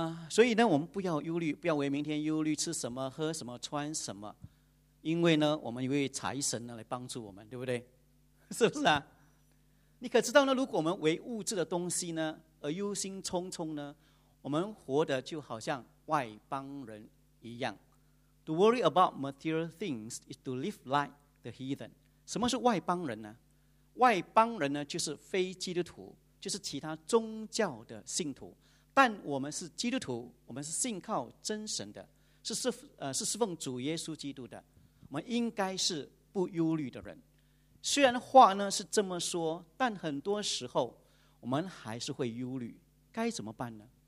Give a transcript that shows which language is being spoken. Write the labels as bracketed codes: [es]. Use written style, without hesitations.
[zh] 所以呢，我们不要忧虑，不要为明天忧虑，吃什么、喝什么、穿什么，因为呢，我们有位财神呢来帮助我们，对不对？是不是啊？你可知道呢？如果我们为物质的东西呢而忧心忡忡呢，我们活得就好像外邦人一样。 [en] To worry about material things is to live like the heathen. [zh] 什么是外邦人呢？外邦人呢就是非基督徒，就是其他宗教的信徒。但我们是基督徒，我们是信靠真神的，是侍奉主耶稣基督的，我们应该是不忧虑的人。虽然话呢是这么说，但很多时候我们还是会忧虑，该怎么办呢？